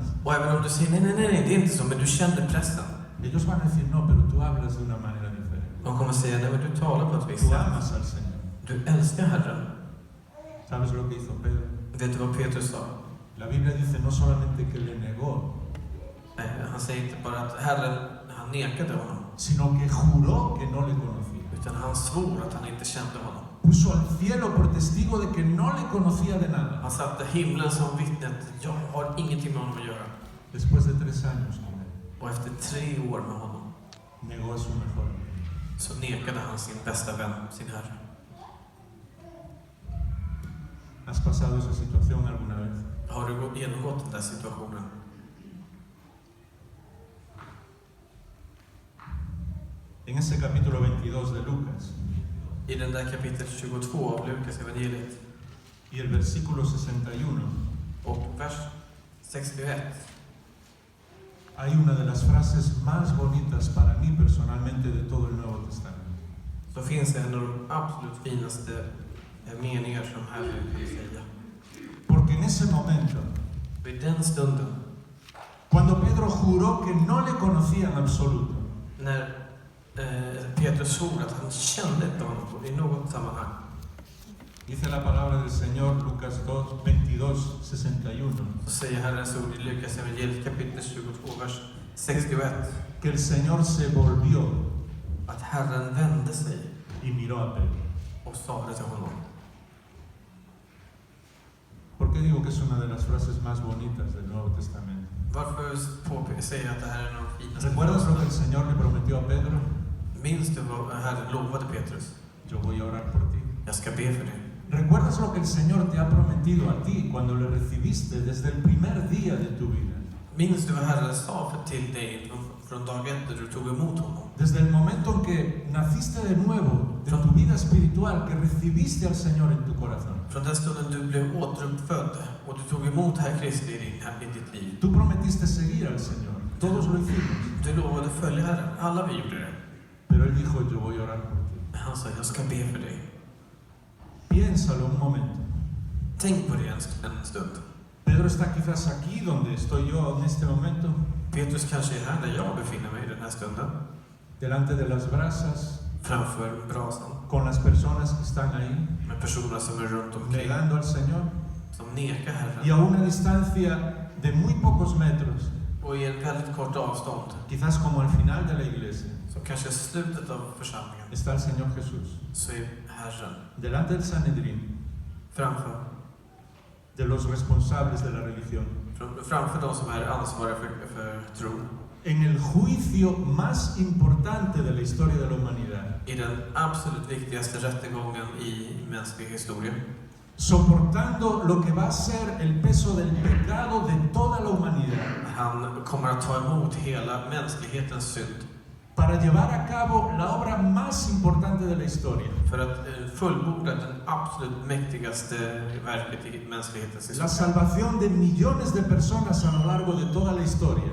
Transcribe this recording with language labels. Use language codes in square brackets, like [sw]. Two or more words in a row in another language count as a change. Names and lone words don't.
[sv] Och även om du säger, nej, det är inte så, men du känner pressen. [es] Ellos van a decir: no, pero tú hablas de una manera diferente. [sv] De kommer säga, nej, men du talar på ett visst [es] Tú [sv] sätt. [es] amas al Señor. [sv] Du älskar Herren. [es] ¿Sabes lo que hizo Pedro? [sv] Vet du vad Petrus sa? [es] La Biblia dice no solamente que le negó, [sv] Nej, han säger inte bara att Herren, han nekade honom. [es] sino que juró que no le conocía. [sv] Utan han svor att han inte kände honom. [es] Puso al cielo por testigo de que no le conocía de nada. [sv] Han satte himlen som vittne att jag har ingenting med honom att göra. [es] Después de 3 años con él, [sv] Och efter 3 år med honom [es] negó a su mejor amigo. [sv] så nekade han sin bästa vän, sin Herre. [es] ¿Has pasado esa situación alguna vez? [sv] Har du genomgått den där situationen? [es] En ese capítulo 22 de Lucas [sv] I den där kapitel 22 av Lukas evangeliet [es] y el versículo 61, [sv] och vers 61 [es] hay una de las frases más bonitas para mí personalmente de todo el Nuevo Testamento. [sv] så finns det en av de absolut finaste meningar som Herren kan säga. [es] Porque en ese momento, [sv] Vid den stunden, [es] cuando Pedro juró que no le conocía en absoluto, [sv] när Petrus svor att han kände inte honom i något sammanhang, [es] dice la palabra del Señor, Lucas 22, 61, [sv] så säger Herrens ord i Lukas evangeliet kapitel 22, vers 61, [es] que el Señor se volvió [sv] att Herren vände sig [es] y miró a Pedro. [sv] och sade till honom: [es] ¿Por qué digo que es una de las frases más bonitas del Nuevo Testamento? [sv] Varför säger jag att det här är någon finaste [es] ¿Recuerdas lo que el Señor le prometió a Pedro? [sv] Minns du vad Herren lovade Petrus? [es] Yo voy a orar por ti. [sv] Jag ska be för dig. [es] ¿Recuerdas lo que el Señor te ha prometido a ti cuando le recibiste desde el primer día de tu vida? [sv] Minns du vad Herren sa till dig från dag ett när du tog emot honom? [es] Desde el momento en que naciste de nuevo, de tu vida espiritual, que recibiste al Señor en tu corazón. [sv] Från den stunden du blev återuppfödd och du tog emot Herre Kristi i ditt liv. [es] Tú prometiste seguir al Señor. Todos lo hicimos. [sv] Du lovade följa Herren. Alla vi gjorde det. [es] Pero Él dijo, yo voy a orar por ti. [sv] Han sa, jag ska be för dig. [es] Piénsalo un momento. [sv] Tänk på det en stund. [es] Pedro está quizás aquí donde estoy yo en este momento, [sv] Petrus kanske är här där jag befinner mig i den här stunden. [es] delante de las brasas, [sv] Framför brasan. [es] con las personas que están ahí, [sv] Med personer som är runt omkring. [es] negando al Señor, [sv] Som nekar [es] y a [sv] Herren. [es] una distancia de muy pocos metros, [sv] Och i en väldigt kort avstånd. [es] quizás como al final de la iglesia, [sv] Som kanske är slutet av församlingen. [es] está el Señor Jesús, [sv] Så är Herren [es] delante del Sanedrín, [sv] framför. [es] de los responsables de la religión, [sv] Framför de som är ansvariga för tron. [es] en el juicio más importante de la historia de la humanidad, [sv] I den absolut viktigaste rättegången i mänsklig historia. [es] soportando lo que va a ser el peso del pecado de toda la humanidad, [sv] Han kommer att ta emot hela mänsklighetens synd. [es] para llevar a cabo la obra más importante de la historia, [sv] För att fullborda den absolut mäktigaste verket i mänsklighetens [es] la [sv] historia. [es] salvación de millones de personas a lo largo de toda la historia.